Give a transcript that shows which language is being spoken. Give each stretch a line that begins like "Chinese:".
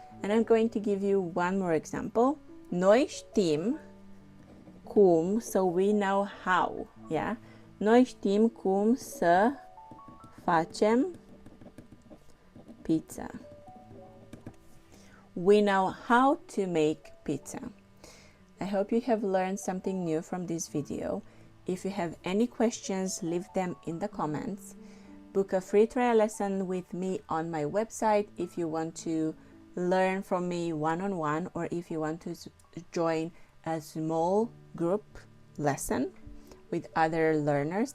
English: And I'm going to give you one more example.
Romanian: Noi știm cum,
English: so we know how, yeah?
Romanian: Noi știm cum să facem pizza.
English: We know how to make pizza. I hope you have learned something new from this video. If you have any questions, leave them in the comments. Book a free trial lesson with me on my website if you want to learn from me one-on-one, or if you want to join a small group lesson with other learners.